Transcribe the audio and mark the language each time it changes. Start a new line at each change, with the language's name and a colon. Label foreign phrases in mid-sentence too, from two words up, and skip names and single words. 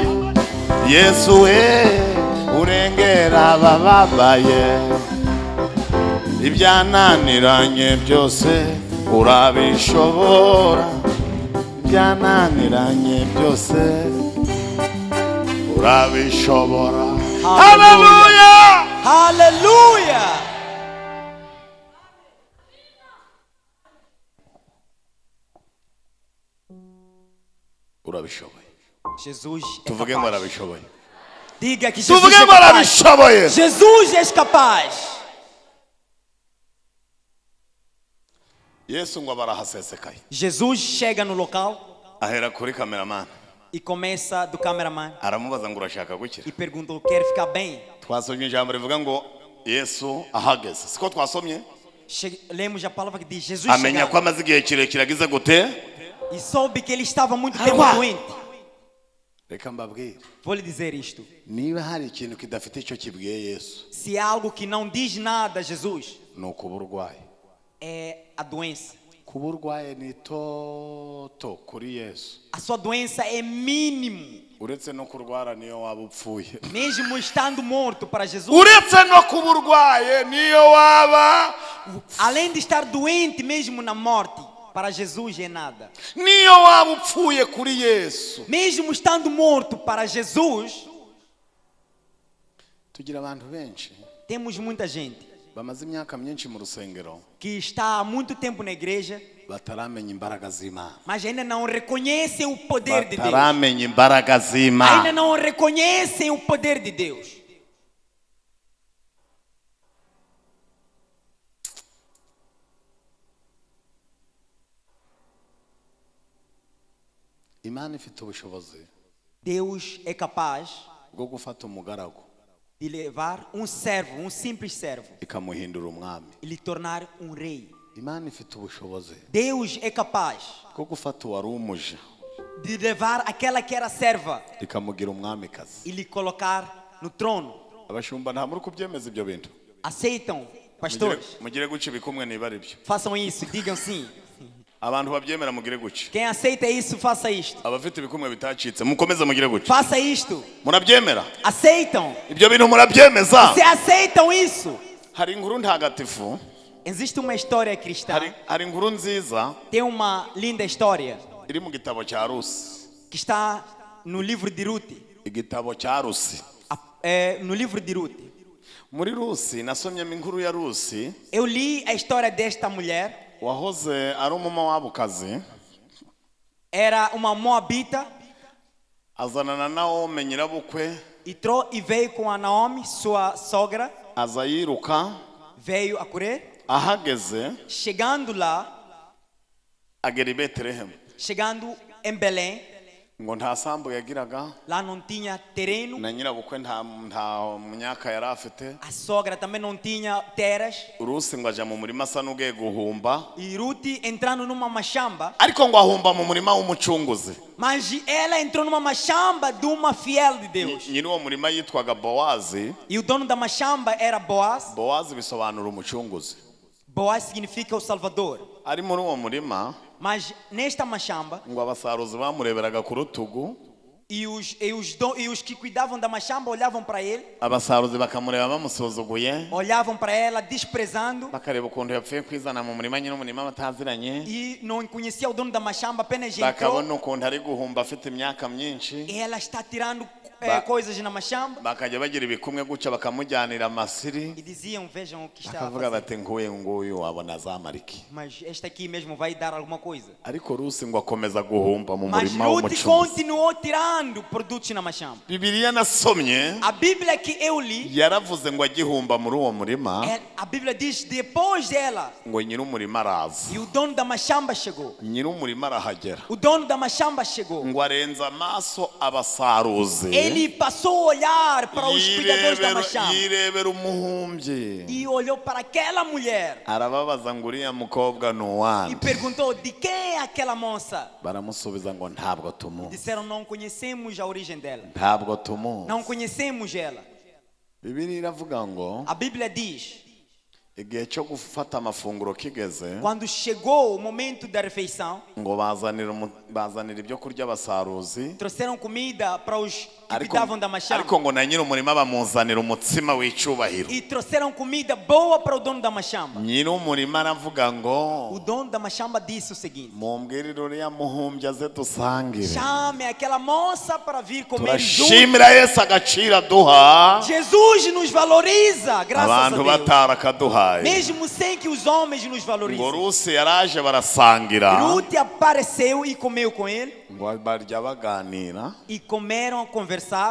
Kinyarwanda: Yesu we urengera abababaye, ibyananiranye byose urabishobora, ibyananiranye byose urabishobora. Haleluya!
Portuguese: Aleluia!
Kinyarwanda: Urabishoboye.
Portuguese: Jesus é
Kinyarwanda: Tuvuge ngo
Portuguese: capaz.
Kinyarwanda: arabishoboye.
Portuguese: Diga que Jesus
Kinyarwanda: Tuvuge
Portuguese: é
Kinyarwanda: ngo
Portuguese: capaz.
Kinyarwanda: arabishoboye.
Portuguese: Jesus é capaz.
Kinyarwanda: Yesu ngo barahasesekaye.
Portuguese: Jesus chega no local
Kinyarwanda: Ahera kuri cameraman.
Portuguese: e começa do cameraman
Kinyarwanda: Aramubaza ngo urashaka gukira?
Portuguese: e perguntou: quer ficar bem?
Kinyarwanda: Twasomye ijambo rivuga ngo Yesu ahageze. Siko twasomye?
Portuguese: Lemos a palavra que diz Jesus
Kinyarwanda: Amenya ko
Portuguese: chegando
Kinyarwanda: amaze igihe kirekire agize gute?
Portuguese: e soube que ele estava muito tempo
Kinyarwanda: Arwa.
Portuguese: doente.
Kinyarwanda: Reka mbabwire.
Portuguese: Vou lhe dizer isto:
Kinyarwanda: Niba hari ikintu kidafite icyo kibwiye Yesu,
Portuguese: se há algo que não diz nada a Jesus,
Kinyarwanda: ni ukuburwayi.
Portuguese: é a doença.
Kinyarwanda: Kuburwaye ni toto kuri Yesu.
Portuguese: A sua doença é mínimo,
Kinyarwanda: Uretse no kurwara niyo waba upfuye.
Portuguese: mesmo estando morto para Jesus.
Kinyarwanda: Uretse no kuburwaye niyo waba
Portuguese: Além de estar doente mesmo na morte, para Jesus é nada.
Kinyarwanda: niyo waba upfuye kuri Yesu.
Portuguese: Mesmo estando morto para Jesus,
Kinyarwanda: Tugira abantu benshi
Portuguese: temos muita gente
Kinyarwanda: bamaze imyaka myinshi mu rusengero
Portuguese: que está há muito tempo na igreja,
Kinyarwanda: bataramenya imbaraga z'Imana.
Portuguese: mas ainda não reconhecem o poder de Deus.
Kinyarwanda: Bataramenya imbaraga
Portuguese: Ainda
Kinyarwanda: z'Imana.
Portuguese: não reconhecem o poder de Deus.
Kinyarwanda: Imana ifite ubushobozi
Portuguese: Deus é capaz
Kinyarwanda: bwo gufata umugaragu
Portuguese: de levar um servo, um simples servo,
Kinyarwanda: ikamuhindura umwami.
Portuguese: e lhe tornar um rei.
Kinyarwanda: Imana ifite ubushobozi
Portuguese: Deus é capaz
Kinyarwanda: bwo gufata uwari umuja
Portuguese: de levar aquela que era serva
Kinyarwanda: ikamugira umwamikazi.
Portuguese: e lhe colocar no trono.
Kinyarwanda: Abashumba nta muri kubyemeza ibyo bintu.
Portuguese: Aceitam, pastores?
Kinyarwanda: Mugire guca ibikumwe niba ari byo.
Portuguese: Façam isso, digam sim.
Kinyarwanda: Abantu babyemera mugire guca.
Portuguese: Quem aceita isso, faça isto.
Kinyarwanda: Abafite ibikumwe bitacitse mukomeze mugire guca.
Portuguese: Faça isto.
Kinyarwanda: Murabyemera?
Portuguese: Aceitam?
Kinyarwanda: Ibyo bintu murabyemeza?
Portuguese: Se aceitam isso?
Kinyarwanda: Hari inkuru ntagatifu,
Portuguese: Existe uma história cristã.
Kinyarwanda: hari inkuru nziza
Portuguese: Tem uma linda história
Kinyarwanda: iri mu gitabo cya Rusi.
Portuguese: que está no livro de Ruth.
Kinyarwanda: Igitabo cya Rusi.
Portuguese: No livro de Ruth.
Kinyarwanda: Muri Rusi nasomyemo inkuru ya Rusi
Portuguese: Eu li a história desta mulher.
Kinyarwanda: wahoze ari umumowabukazi,
Portuguese: Era uma moabita
Kinyarwanda: azana na Naomi nyirabukwe,
Portuguese: e veio com a Naomi, sua sogra.
Kinyarwanda: aza yiruka,
Portuguese: Veio a correr.
Kinyarwanda: ahageze
Portuguese: Chegando lá,
Kinyarwanda: agera i Betelehemu.
Portuguese: chegando em Belém,
Kinyarwanda: Ngo nta sambu yagiraga,
Portuguese: lá não tinha terreno.
Kinyarwanda: na nyirabukwe nta myaka yari afite.
Portuguese: A sogra também não tinha terras.
Kinyarwanda: Rusi ngo aja mu murima asa n'ugiye guhumba,
Portuguese: E Ruth entrando numa machamba,
Kinyarwanda: ariko ngo ahumba mu murima w'umucunguzi.
Portuguese: mas ela entrou numa machamba de uma fiel de Deus.
Kinyarwanda: Nyiri uwo murima yitwaga Bowazi.
Portuguese: E o dono da machamba era Boaz.
Kinyarwanda: Bowazi bisobanura umucunguzi.
Portuguese: Boaz significa o Salvador.
Kinyarwanda: Ari muri uwo murima
Portuguese: Mas nesta machamba,
Kinyarwanda: ngo abasaruzi bamureberaga ku rutugu,
Portuguese: e os que cuidavam da machamba olhavam para ele,
Kinyarwanda: abasaruzi bakamureba bamusuzuguye,
Portuguese: olhavam para ela desprezando,
Kinyarwanda: bakareba ukuntu yapfuye kwizana mu murima, nyiri umurima bataziranye,
Portuguese: e não conhecia o dono da machamba, apenas entrou.
Kinyarwanda: bakabona ukuntu ari guhumba afite imyaka myinshi,
Portuguese: E ela está tirando coisas na machamba.
Kinyarwanda: bakajya bagira ibikumwe gutya bakamujyanira amasiri,
Portuguese: E diziam, vejam o que está a
Kinyarwanda: bakavuga
Portuguese: fazer.
Kinyarwanda: bati nguyu wabona azamariki.
Portuguese: Mas este aqui mesmo vai dar alguma coisa.
Kinyarwanda: Ariko Rusi ngo akomeza guhumba mu
Portuguese: Mas
Kinyarwanda: murima
Portuguese: Ruth
Kinyarwanda: w'umucunguzi.
Portuguese: continuou tirando produtos na machamba.
Kinyarwanda: Bibiliya nasomye
Portuguese: A Bíblia que eu li,
Kinyarwanda: yaravuze ngo agihumba muri uwo murima,
Portuguese: a Bíblia diz, depois dela,
Kinyarwanda: ngo nyiri umurima araza.
Portuguese: e o dono da machamba chegou.
Kinyarwanda: Nyiri umurima arahagera,
Portuguese: O dono da machamba chegou.
Kinyarwanda: ngo arenza amaso abasaruzi,
Portuguese: Ele passou a olhar para os cuidadores da machamba
Kinyarwanda: yirebera umuhumbyi,
Portuguese: e olhou para aquela mulher
Kinyarwanda: arababaza ngo uriya mukobwa ni
Portuguese: e
Kinyarwanda: uwande.
Portuguese: perguntou de quem é aquela moça.
Kinyarwanda: Baramusubiza ngo ntabwo tumuzi,
Portuguese: Disseram, não conhecemos a origem dela.
Kinyarwanda: ntabwo tumuzi.
Portuguese: Não conhecemos ela.
Kinyarwanda: Bibiliya iravuga ngo
Portuguese: A Bíblia diz,
Kinyarwanda: igihe cyo gufata amafunguro kigeze,
Portuguese: quando chegou o momento da refeição,
Kinyarwanda: ngo bazanira ibyo kurya abasaruzi,
Portuguese: trouxeram comida para os que
Kinyarwanda: ariko
Portuguese: cuidavam da machamba.
Kinyarwanda: ngo na nyiri umurima bamuzanira umutsima w'icyubahiro.
Portuguese: E trouxeram comida boa para o dono da machamba.
Kinyarwanda: Nyiri umurima aravuga
Portuguese: O
Kinyarwanda: ngo
Portuguese: dono da machamba disse o seguinte:
Kinyarwanda: mumbwirire uriya muhumbyi aze dusangire,
Portuguese: chame aquela moça para vir comer junto.
Kinyarwanda: turashimira Yesu agaciro aduha,
Portuguese: Jesus nos valoriza, graças a
Kinyarwanda: abantu
Portuguese: Deus.
Kinyarwanda: batara akaduhaye.
Portuguese: Mesmo sem que os homens nos
Kinyarwanda: Ngo
Portuguese: valorizem.
Kinyarwanda: Rusi yaraje barasangira,
Portuguese: Ruth apareceu e comeu com ele.
Kinyarwanda: ngo barya baganira.
Portuguese: E comeram a conversar.